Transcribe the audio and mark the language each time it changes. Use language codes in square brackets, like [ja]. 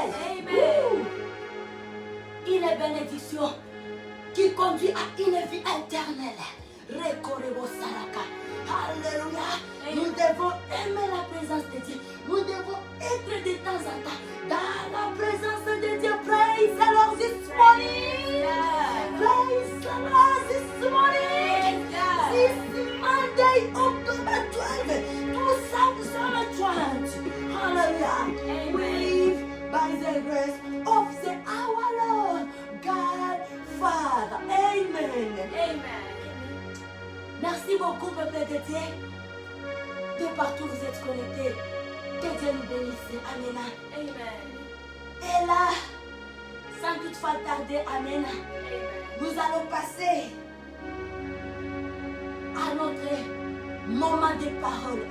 [fr] Amen. Une bénédiction qui conduit à une vie éternelle. Recorrebo Saraka. Alléluia. Nous devons aimer la présence de Dieu. Nous devons être de temps en temps dans la présence de Dieu. [en] Praise the Lord this morning. Praise the Lord this morning. This Monday, October 12, 2020. Hallelujah. We live by the grace of our Lord God Father. Amen. Amen. [fr] Merci beaucoup, peuple de Dieu. De partout vous êtes connectés. Que Dieu nous bénisse. Amen. Amen. Et là, sans toutefois tarder, Amen, Amen. nous allons passer à notre moment de parole.